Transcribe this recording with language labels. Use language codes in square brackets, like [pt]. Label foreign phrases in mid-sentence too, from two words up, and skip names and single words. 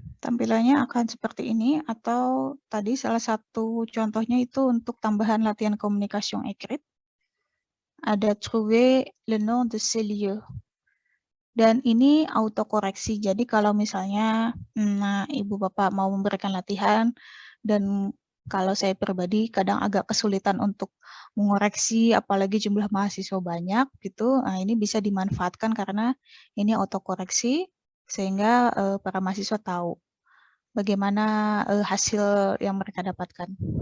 [id] tampilannya akan seperti ini, atau tadi salah satu contohnya itu untuk tambahan latihan [fr] communication écrite. Ada trouver le nom de ces lieux. [id] Dan ini autokoreksi. Jadi kalau misalnya Ibu Bapak mau memberikan latihan, dan kalau saya pribadi kadang agak kesulitan untuk mengoreksi, apalagi jumlah mahasiswa banyak gitu. Nah, ini bisa dimanfaatkan karena ini autokoreksi, sehingga para mahasiswa tahu bagaimana hasil yang mereka dapatkan.